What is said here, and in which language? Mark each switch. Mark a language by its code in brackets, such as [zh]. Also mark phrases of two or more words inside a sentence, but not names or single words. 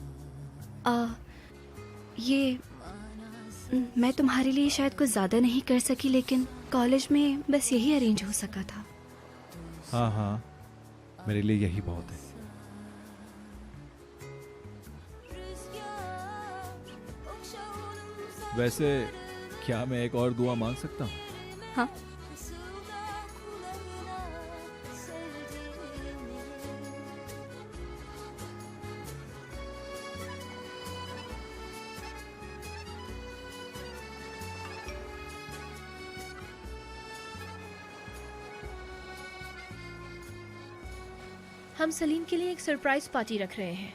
[hi] ये मैं तुम्हारे लिए शायद कुछ ज़्यादा नहीं कर सकी, लेकिन कॉलेज में बस यही अरेंज हो सका था। हाँ हाँ, मेरे लिए यही बहुत है। [tr] Rüzgar okşa onun [hi] वैसे क्या मैं एक और दुआ मांग सकता हूँ? हाँ, [tr] fısılda kulağına sevdiğini. [hi] हम सलीम के लिए एक सरप्राइज पार्टी रख रहे हैं।